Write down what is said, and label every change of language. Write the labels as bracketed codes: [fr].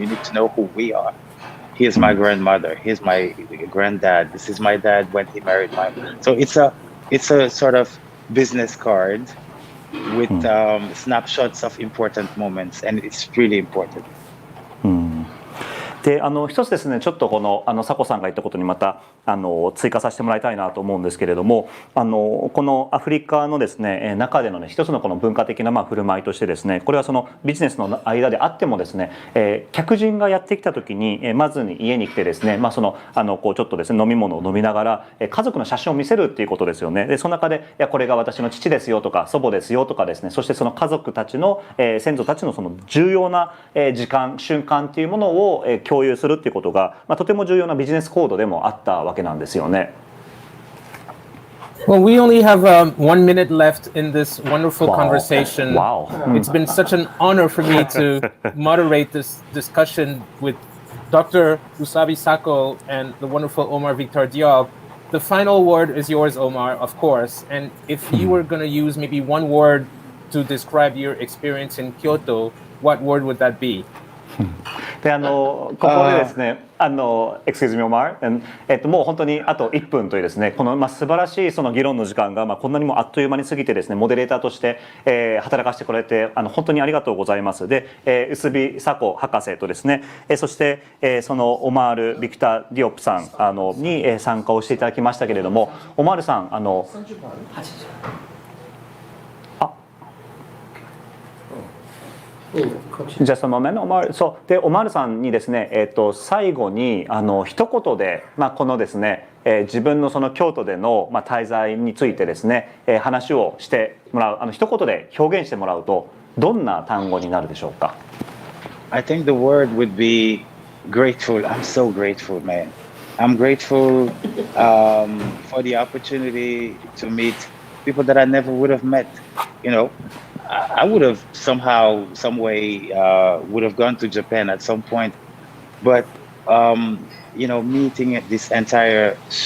[en] You need to know who we are. Here's my grandmother. Here's my granddad. This is my dad when he married my. So it's a sort of business card with snapshots of important moments, and it's really important. [ja] で一つですねちょっとこのサコさんが言ったことにまた追加させてもらいたいなと思うんですけれども、このアフリカのですね中でのね一つのこの文化的な振る舞いとしてですね、これはそのビジネスの間であってもですね、客人がやってきた時にまずに家に来てですね、そのこうちょっとですね飲み物を飲みながら家族の写真を見せるっていうことですよね。でその中でこれが私の父ですよとか祖母ですよとかですね、そしてその家族たちの先祖たちのその重要な時間瞬間っていうものを共有するっていうことがとても重要なビジネスコードでもあったわけなんですよね。 [en] Well, we only have 1 minute left in this wonderful conversation. Wow. It's been such an honor for me to moderate this discussion with Dr. Oussouby Sacko and the wonderful Omar Victor Diop. The final word is yours, Omar, of course. And if you were going to use maybe one word to describe your experience in Kyoto, what word would that be? [ja] でここでですね [en] Excuse me, Omar. [ja] もう本当にあと1分というですねこの素晴らしいその議論の時間がこんなにもあっという間に過ぎてですねモデレーターとして働かせてくれて本当にありがとうございます。でOussouby Sacko博士とですねそしてそのオマール・ビクター・ディオプさんに参加をしていただきましたけれども、オマールさん [en] Just a moment, Omar. [ja] そうでオマールさんにですね、最後に一言で、このですね、自分のその京都での、滞在についてですね、話をしてもらう一言で表現してもらうとどんな単語になるでしょうか。 [en] I think the word would be grateful. I'm so grateful, man. I'm grateful for the opportunity to meet people that I never would have met. I would have somehow, some way, would have gone to Japan at some point, but meeting this entire